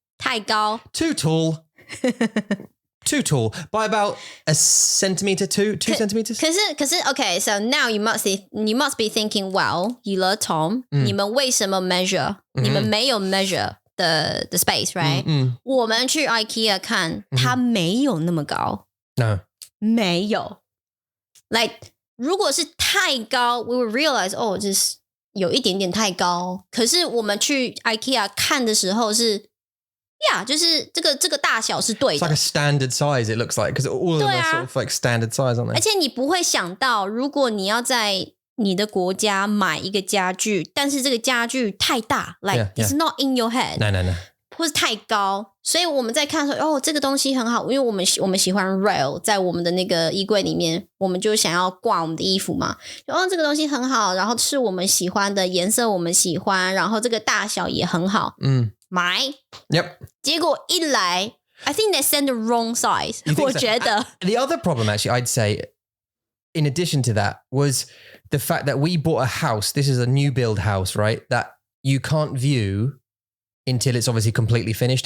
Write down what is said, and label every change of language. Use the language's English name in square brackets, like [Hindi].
[Chinese] 太高 [English] too tall. Too tall by about a centimeter, two centimeters. 可是 okay, so now you must be thinking, well, you are Tom, [Chinese] 你们为什么 [English] measure? [Chinese] 你们没有 [English] measure the space, right? [Chinese] 我们去 IKEA 看，它没有那么高。 [English] No. [Chinese] 没有。 Like 如果是太高 [English] we will realize [Chinese] 就是有一点点太高。可是我们去 IKEA 看的时候是就是这个大小是对的。 [English] It's like a standard size, it looks like, because all of them are sort of like standard size, aren't they? [Chinese] 而且你不会想到，如果你要在你的国家买一个家具，但是这个家具太大 ， [English] like it's not in your head， No， [Chinese] 或是太高，所以我们在看说，这个东西很好，因为我们喜欢 rail， 在我们的那个衣柜里面，我们就想要挂我们的衣服嘛。这个东西很好，然后是我们喜欢的颜色，我们喜欢，然后这个大小也很好，买。 [English] Yep. [Chinese] 结果一来 [English] I think they sent the wrong size. [Chinese] 我觉得 [English] The other problem, actually, I'd say, in addition to that, was the fact that we bought a house. This is a new build house, right? That you can't view until it's obviously completely finished.